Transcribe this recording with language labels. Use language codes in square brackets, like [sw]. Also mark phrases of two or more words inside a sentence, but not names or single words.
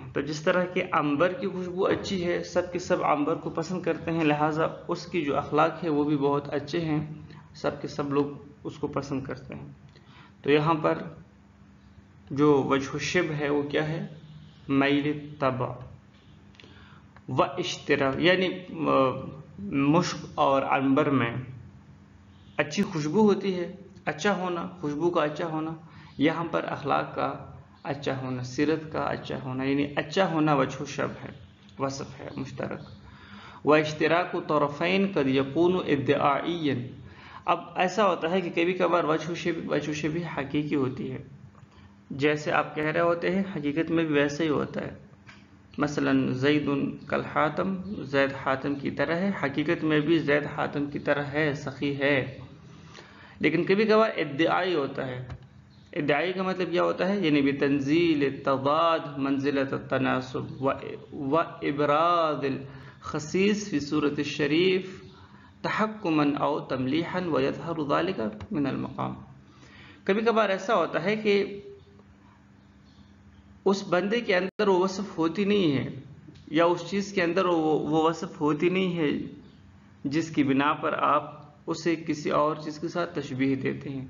[ur] تو جس طرح کہ عنبر کی خوشبو اچھی ہے، سب کے سب عنبر کو پسند کرتے ہیں، لہٰذا اس کی جو اخلاق ہے وہ بھی بہت اچھے ہیں، سب کے سب لوگ اس کو پسند کرتے ہیں. تو یہاں پر جو وجہ الشبہ ہے وہ کیا ہے؟ میل طبع و اشتراک، یعنی مشک اور عنبر میں اچھی خوشبو ہوتی ہے، اچھا ہونا، خوشبو کا اچھا ہونا. یہاں پر اخلاق کا اچھا ہونا، سیرت کا اچھا ہونا، یعنی اچھا ہونا وجہ الشبہ ہے، وصف ہے مشترک. [ar] و اشتراک طرفین قد یکون ادعائیا، [ur] اب ایسا ہوتا ہے کہ کبھی کبھار وجہ شبیہ حقیقی ہوتی ہے، جیسے آپ کہہ رہے ہوتے ہیں حقیقت میں بھی ویسا ہی ہوتا ہے. مثلا زید کالحاتم، زید حاتم کی طرح ہے، حقیقت میں بھی زید حاتم کی طرح ہے، سخی ہے. لیکن کبھی کبھار ادعائی ہوتا ہے. ادعائی کا مطلب کیا ہوتا ہے؟ [ar] یعنی بتنزیل التضاد منزلۃ التناسب و ابراز الخصیص فی صورت الشریف تحکما او تملیحا ویظہر ذلک من المقام. [ur] کبھی کبھار ایسا ہوتا ہے کہ اس بندے کے اندر وہ وصف ہوتی نہیں ہے، یا اس چیز کے اندر وہ وصف ہوتی نہیں ہے جس کی بنا پر آپ اسے کسی اور چیز کے ساتھ تشبیہ دیتے ہیں.